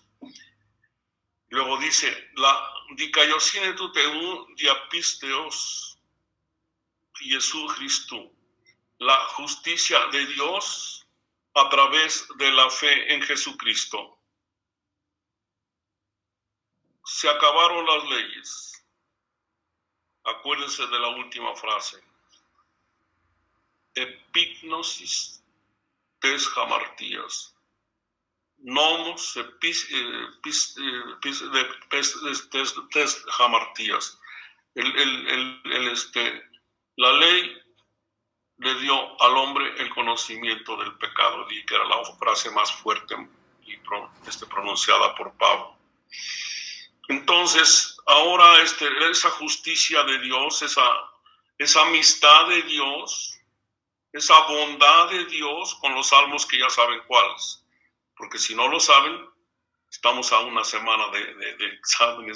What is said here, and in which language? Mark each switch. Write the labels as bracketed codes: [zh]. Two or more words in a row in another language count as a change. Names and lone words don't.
[es] Luego dice, la [el] δικαιοσύνη τοῦ θεοῦ διὰ πίστεως [es] Jesús Cristo, la justicia de Dios a través de la fe en Jesucristo. Se acabaron las leyes. Acuérdense de la última frase. [el] Ἐπίγνωσις τῆς ἁμαρτίας. νόμος τῆς ἁμαρτίας. [es] La ley le dio al hombre el conocimiento del pecado, y que era la frase más fuerte y pronunciada por Pablo. Entonces, ahora esa justicia de Dios, esa amistad de Dios, esa bondad de Dios con los salmos que ya saben cuáles, porque si no lo saben, estamos a una semana de exámenes.